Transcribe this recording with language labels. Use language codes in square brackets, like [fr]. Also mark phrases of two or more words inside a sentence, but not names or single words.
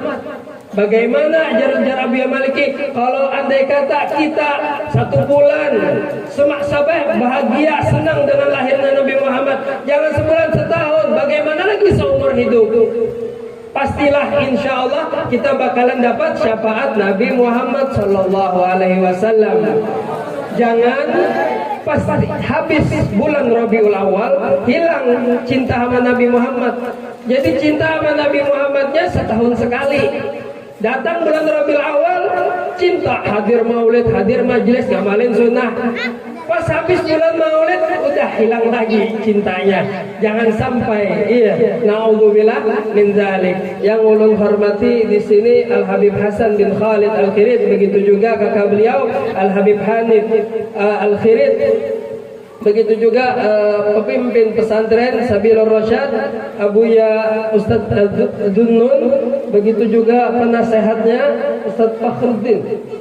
[id] Bagaimana ajaran Abu Maliki? Kalau andai kata kita 1 bulan semak sabah bahagia senang dengan lahirnya Nabi Muhammad, jangan sebulan setahun, bagaimana lagi seumur hidup? Pastilah [ar] إن شاء الله [id] kita bakalan dapat syafaat Nabi Muhammad [ar] صلى الله عليه وسلم. [id] Jangan pas habis bulan Rabiul Awal hilang cinta sama Nabi Muhammad. Jadi cinta sama Nabi Muhammadnya setahun sekali. Datang bulan Rabiul Awal, cinta, hadir maulid, hadir majelis, ngamalin sunnah. Pas habis bulan maulid, udah hilang lagi cintanya. Jangan sampai, [ar] نعوذ بالله من ذلك. [bjn] Yang ulun hormati di sini Al Habib Hasan bin Khalid Al Khirid, [id] begitu juga kakak beliau Al Habib Hanif Al Khirid. Begitu juga pemimpin pesantren Sabilur Rasyad Abuya Ustadz Dunnun, begitu juga penasehatnya Ustadz Fakhruddin